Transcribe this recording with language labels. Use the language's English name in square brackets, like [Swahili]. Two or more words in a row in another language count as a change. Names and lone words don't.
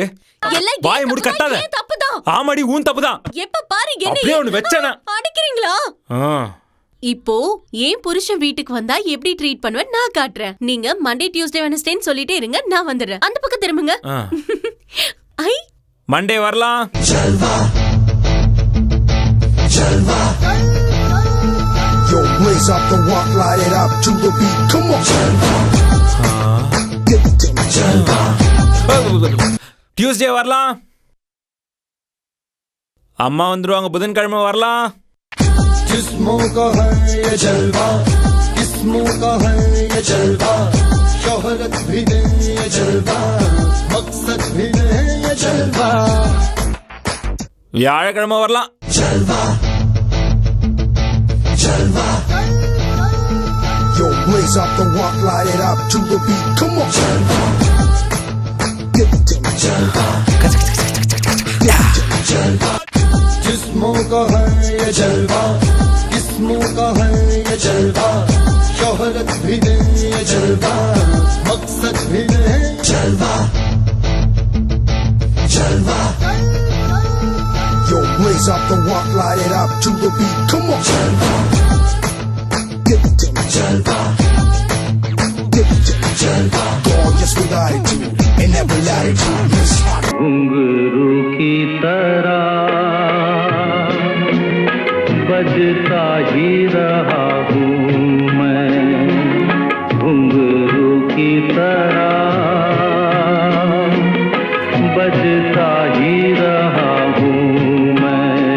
[Tamil] வாயை மூடி கத்தாத. ஆமாடி, உன் தப்புதான். எப்ப பாரு என்ன அப்படியே ஒன்னு வெச்சனா அடிக்கிறீங்களா? இப்போ ஏன் புருஷன் வீட்டுக்கு வந்தா எப்படி ட்ரீட் பண்ணுவேன் நான் காட்டுறேன். நீங்க [English] Monday Tuesday Wednesday [Tamil] சொல்லிட்டே இருங்க, நான் வந்துடுறேன். அந்த பக்கம் திரும்புங்க. ஐ, மண்டே வரலாம். [English] Yo, blaze up the walk, light it up to the beat. Come on. [Tamil] டியூஸ்டே வரலாம். அம்மா வந்துருவாங்க. புதன்கிழமை வரலாம். [Hindi] जिस्मों का है ये जलवा, किस्मों का है ये जलवा, शोहरत भी दे ये जलवा, मकसद भी दे ये जलवा. [Tamil] வியாழக்கிழமை வரலாம். [Hindi] जलवा जलवा. [English] Yo, blaze up the walk, light it up to the beat. Come on. जलवा. Give it to me. जलवा. Give it to me. [Hindi] जलवा. जिस्मों का है ये जलवा, किस्मों का है ये जलवा, शोहरत भी दे ये जलवा, मकसद भी दे जलवा जलवा. [English] Yo, blaze up the walk, light it up to the beat. Come on. जलवा. Give it to me. जलवा. Give it to me. जलवा. Gorgeous with attitude and every latitude. [Hindi] घुंघरू की तरह बजता ही रहा हूँ मैं, घुंघरू की तरह बजता ही रहा हूँ मैं.